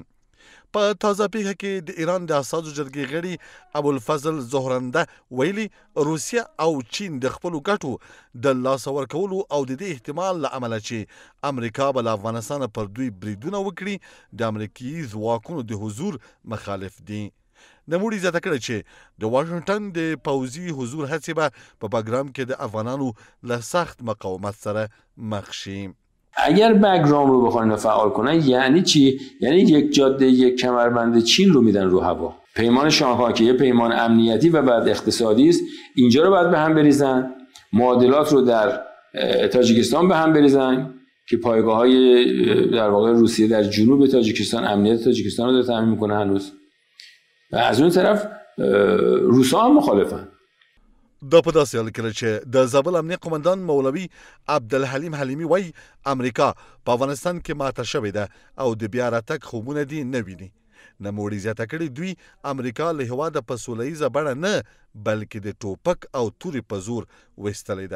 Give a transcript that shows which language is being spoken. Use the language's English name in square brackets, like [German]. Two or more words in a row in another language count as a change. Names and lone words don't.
[Pashto] په تازه پیښه کې د ایران د استازو جرګې غړي ابوالفضل زهرنده ویلي روسیه او چین د خپلو ګټو د لاسه ورکولو او د دې احتمال له امله چې امریکا به له افغانستانه پر دوی بریدونه وکړي د امریکایي ځواکونو د حضور مخالف دي. نوموړي زیاته کړې چې د واشنګټن د پوځي حضور هڅې به په باګرام کې د افغانانو له سخت مقاومت سره مخ شي. [Persian] اگر باگرام رو بخوان فعال کنن یعنی چی؟ یعنی یک جاده، یک کمربند چین رو میدن رو هوا. پیمان شانگهای که یه پیمان امنیتی و بعد اقتصادی است، اینجا رو باید به هم بریزن، معادلات رو در تاجیکستان به هم بریزن که پایگاه‌های در واقع روسیه در جنوب تاجیکستان امنیت تاجیکستان رو داره تامین میکنه هنوز. و از اون طرف روسا هم مخالفن. [Pashto] دا په داسې حال کې چې د زابل امنیه قومندان مولوي عبدالحلیم حلیمي وایي امریکا په افغانستان کې ماته شوې ده او د بیا راتګ خوبونه دې نه ویني. نوموړي زیاته کړې دوی امریکا له هېواده په سوله ییزه بڼه نه بلکې د ټوپک او تورې په زور ویستلې ده.